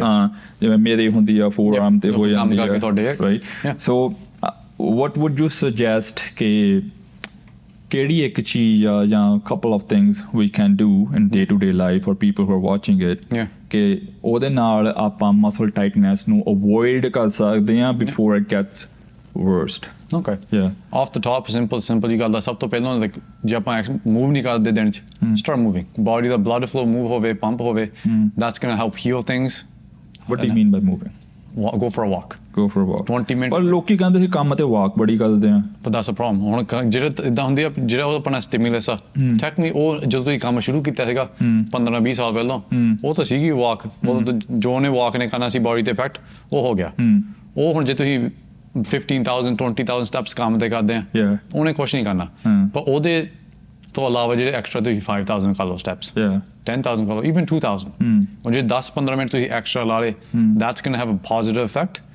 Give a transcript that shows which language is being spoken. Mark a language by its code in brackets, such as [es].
[pa] ਹਾਂ ਜਿਵੇਂ ਮੇਰੇ ਹੁੰਦੀ ਆ ਫੋਰ ਆਰਮ ਤੇ ਹੋ ਜਾਂਦੀ ਆ right so what would you suggest ਕਿ ਕਿਹੜੀ ਇੱਕ ਚੀਜ਼ ਆ ਜਾਂ [en] couple of things we can do in day to day life for people who are watching it [pa] ਕਿ ਉਹਦੇ ਨਾਲ ਆਪਾਂ ਮਸਲ ਟਾਈਟਨੈਸ ਨੂੰ ਅਵੋਇਡ ਕਰ ਸਕਦੇ ਹਾਂ [en] before it gets worst. Okay. Yeah. Off the top, simple you got [pa] ਸਭ ਤੋਂ ਪਹਿਲਾਂ [en] like [pa] ਜੇ ਆਪਾਂ [en] move [pa] ਨਹੀਂ ਕਰਦੇ ਦਿਨ ਚ [en] start moving. Body [pa] ਦਾ [en] blood flow move [pa] ਹੋਵੇ, [en] pump [pa] ਹੋਵੇ. [en] That's going to help heal things. What do you mean by moving? Go for a walk. Go for a walk. 20 minutes. [pa] ਪਰ ਲੋਕੀ ਕਹਿੰਦੇ ਸੀ ਕੰਮ ਤੇ walk ਬੜੀ ਕਰਦੇ ਆ. [en] But that's a problem. [pa] ਹੁਣ ਜਿਹੜਾ ਇਦਾਂ ਹੁੰਦੀ ਆ ਜਿਹੜਾ ਉਹ ਆਪਣਾ stimulus ਆ technically ਉਹ ਜਦੋਂ ਤੁਸੀਂ ਕੰਮ ਸ਼ੁਰੂ ਕੀਤਾ ਸੀਗਾ 15-20 ਸਾਲ ਪਹਿਲਾਂ ਉਹ ਤਾਂ ਸੀਗੀ walk ਉਹ ਜੋ ਉਹਨੇ walk ਨੇ ਕਰਨਾ ਸੀ body ਤੇ effect ਉਹ ਹੋ ਗਿਆ ਉਹ ਹੁਣ ਜੇ ਤੁਸੀਂ 15,000 20,000 steps ਕੰਮ ਤੇ ਕਰਦੇ ਆ ਉਹਨੇ ਕੁਛ ਨਹੀਂ ਕਰਨਾ ਪਰ ਉਹਦੇ ਤੋਂ ਇਲਾਵਾ ਜਿਹੜੇ ਐਕਸਟਰਾ ਤੁਸੀਂ 5,000 ਕਰ ਲਓ steps 10,000 ਕਰ ਲਓ even 2,000 ਹੁਣ ਜੇ 10-15 ਮਿੰਟ ਤੁਸੀਂ ਐਕਸਟਰਾ ਲਾ ਲਏ [en] that's going to have a positive effect.